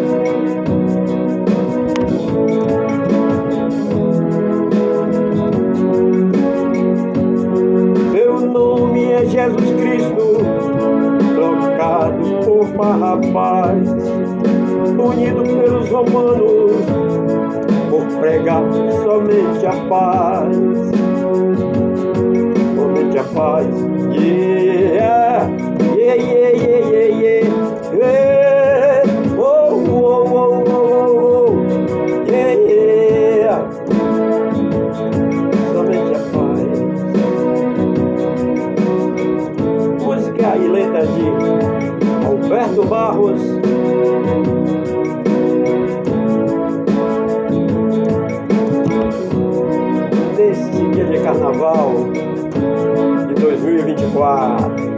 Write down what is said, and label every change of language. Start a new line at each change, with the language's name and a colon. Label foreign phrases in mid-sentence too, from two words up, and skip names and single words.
Portuguese: Seu nome é Jesus Cristo, trocado por Barrabás, unido pelos romanos por pregar somente a paz. Somente a paz.
English: Yeah, yeah, yeah, yeah, yeah, yeah. Yeah. Oh, oh, oh, oh, oh. Yeah, yeah.
Portuguese: Somente a paz. Música e letra de Alberto Barros. Neste dia de carnaval de 2024.